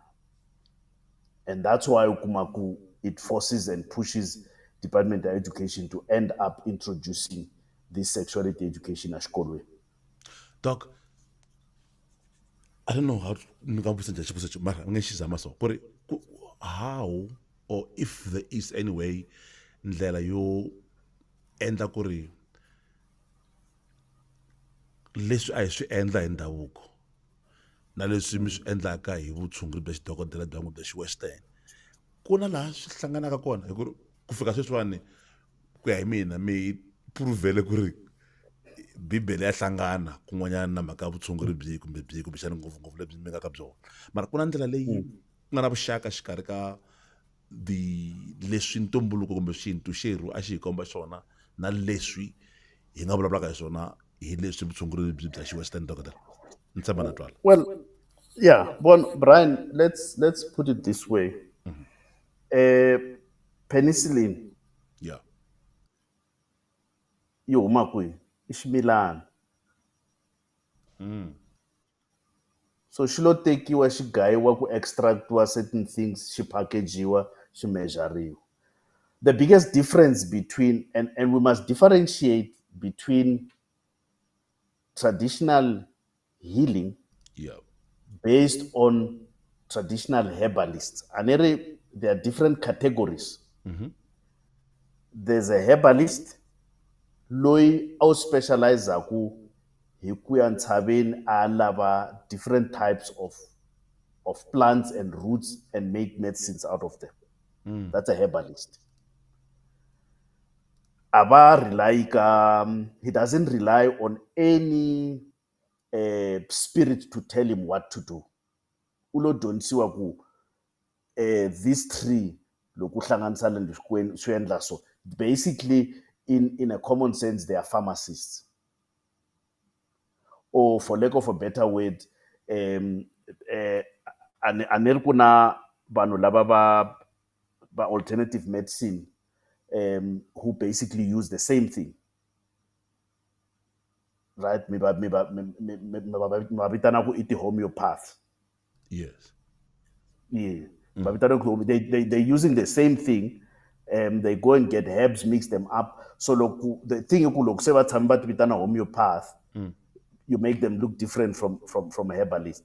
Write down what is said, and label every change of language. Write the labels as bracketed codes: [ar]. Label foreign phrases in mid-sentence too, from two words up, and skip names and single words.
[en] And that's why ukumaku it forces and pushes Department of Education to end up introducing this sexuality education at xikolweni. Doc, I don't know how to how or if there is any way [ts] ndlela yo endla ku ri leswi a hi swi endla hi ndhavuko na leswi mi swi endlaka hi vutshunguri bya xidokodela bya n'wi bya xi-western ku na laha swi hlanganaka kona hi ku ri ku fika sweswiwani ku ya hi mina mi pruvhele ku ri bibele ya hlangana kun'wanyana na mhaka ya vutshunguri byihi kumbexani ngopfungopfu lebyi mi nga ka byona, mara ku na ndlela leyi ku nga na vuxaka xikarhi ka leswi ntumbuluko kumbe xintu xerhu a xi hi komba xona na leswi hi nga vulavulaka hi swona hi leswi vutshunguri byi bya xi-western dokodela. Ni tshemba na twala. [en] Well, yeah, Brian, let's put it this way. Penicillin, Yeah. [ts] yi huma kwihi? I ximilana. So xi lo tekiwa xi gayiwa ku extractiwa certain things, xi packagiwa, xi measuriwa. [en] The biggest difference between, and we must differentiate between traditional healing Yeah. based on traditional herbalists. And there are different categories. There's a herbalist, [ts] loyi a specializaku hi ku ya ntshaveni a lava [en] different types of plants and roots and make medicines out of them. That's a herbalist. He doesn't rely on any spirit to tell him what to do. [ts] Ulo donisiwa ku [en] this tree [ts] loku hlanganisa le swi endla so. [en] Basically, in a common sense, they are pharmacists. Or for lack of a better word, [ts] aneri kuna vanhu lava va [en] alternative medicine who basically use the same thing. Right? [ts] Mi va vitana ku i homeopath. [en] Yes. Yeah. They're using the same thing. They go and get herbs, mix them up. So the thing you could say about homeopath, you make them look different from a herbalist.